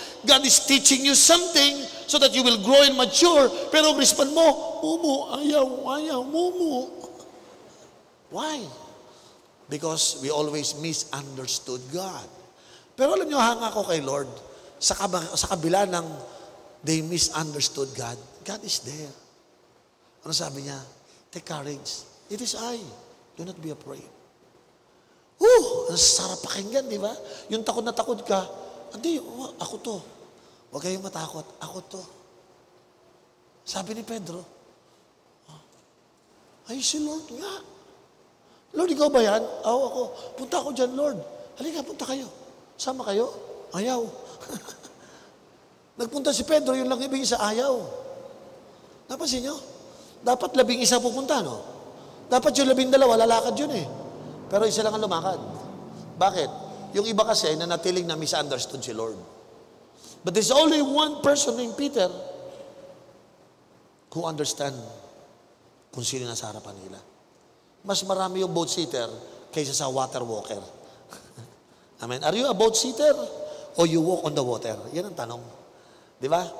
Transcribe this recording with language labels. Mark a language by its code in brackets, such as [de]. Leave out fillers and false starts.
[en] God is teaching you something so that you will grow and mature. [tl] Pero ang respond mo, ayaw, mumu. [en] Why? Because we always misunderstood God. [tl] Pero alam niyo, hanga ko kay Lord, sa kabila ng [en] they misunderstood God, God is there. [tl] Ano sabi niya? [en] Take courage. It is I. Do not be afraid. [tl] Ang sarap pakinggan, di ba? Yung takot na takot ka, hindi, ako to. Huwag kayong matakot. Ako to. Sabi ni Pedro, ay si Lord nga. Lord, ikaw ba yan? Ako. Punta ako dyan, Lord. Halika, punta kayo. Sama kayo? Ayaw. Nagpunta si Pedro, yung lang ibig isa, ayaw. Napansin nyo? Dapat 11 pupunta, no? Dapat yung 12, lalakad yun eh. Pero isa lang ang lumakad. Bakit? Yung iba kasi, nanatiling na misunderstood si Lord. [en] But there's only one person named Peter who understand [tl] kung sino nasa harapan nila. Mas marami yung boat seater kaysa sa water walker. Amen. [en] Are you a boat seater or you walk on the water? [tl] Yan ang tanong. Di ba?